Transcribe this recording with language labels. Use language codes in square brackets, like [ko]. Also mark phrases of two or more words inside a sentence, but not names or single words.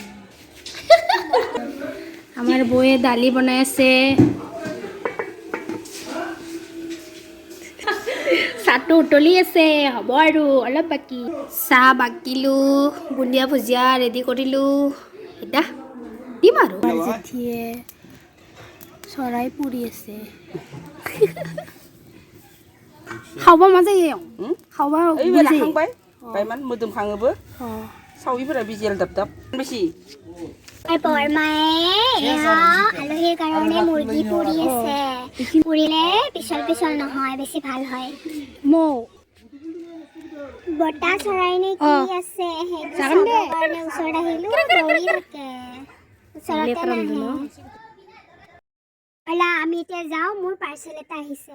[as] আমাৰ বৌয়ে দালি বনাই আছে চাহটো উতলি আছে হ'ব আৰু অলপ বাকী চাহ বাকিলোঁ বুন্দিয়া ভুজিয়া ৰেডি কৰিলোঁ এতিয়া দিম আৰু জেঠিয়ে চৰাই পুৰি আছে খাব মজা খাব [brx] ओइ लाखांबाय बायमान मोदोम खाङोबो साविफोरा बिजेल दाब दाब बेसि [as] বৰ মায়ে আলহীৰ কাৰণে মুৰ্গী পুৰি আছে পুৰিলে পিছল নহয় বেছি ভাল হয় মৌ বটা চৰাই নে কি আছে সেইটো চাবৰ কাৰণে ওচৰত আহিলো দৌৰি থাকে ওচৰতে নাহে অলা আমি এতিয়া যাওঁ মোৰ পাৰ্চেল এটা আহিছে